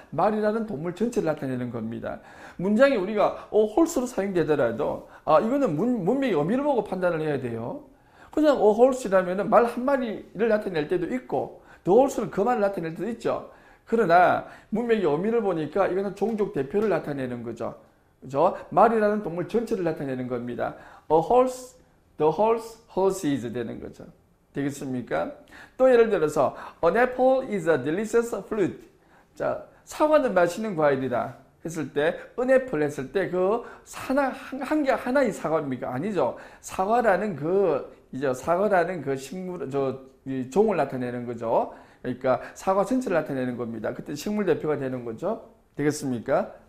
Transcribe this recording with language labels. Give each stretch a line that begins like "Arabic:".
Korean: 말이라는 동물 전체를 나타내는 겁니다. 문장이 우리가 horse로 사용되더라도 이거는 문맥의 의미를 보고 판단을 해야 돼요. 그냥 horse라면은 말 한 마리를 나타낼 때도 있고 the horse는 그 말을 나타낼 때도 있죠. 그러나 문맥의 의미를 보니까 이거는 종족 대표를 나타내는 거죠. 그죠? 말이라는 동물 전체를 나타내는 겁니다.
English: A horse, the horse is
Korean: 되는 거죠. 되겠습니까? 또 예를 들어서
English: An apple is a delicious fruit.
Korean: 자, 사과는 맛있는 과일이다 했을 때 an apple 했을 때 그 한 개 하나의 사과입니까? 아니죠. 사과라는 그 식물 이 종을 나타내는 거죠. 그러니까 사과 전체를 나타내는 겁니다. 그때 식물 대표가 되는 거죠. 되겠습니까?